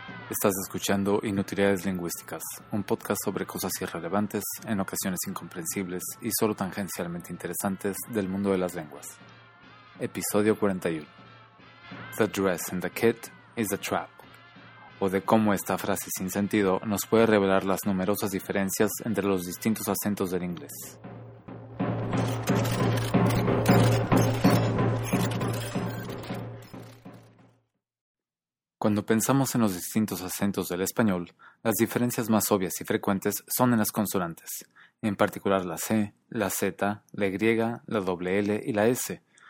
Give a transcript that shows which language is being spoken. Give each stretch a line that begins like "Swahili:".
Spanish: Estás escuchando Inutilidades Lingüísticas, un podcast sobre cosas irrelevantes, en ocasiones incomprensibles y solo tangencialmente interesantes del mundo de las lenguas. Episodio 41.
English: The dress and the kit is the trap.
Spanish: O de cómo esta frase sin sentido nos puede revelar las numerosas diferencias entre los distintos acentos del inglés. Cuando pensamos en los distintos acentos del español, las diferencias más obvias y frecuentes son en las consonantes, en particular la C, la Z, la Y, la WL y la S.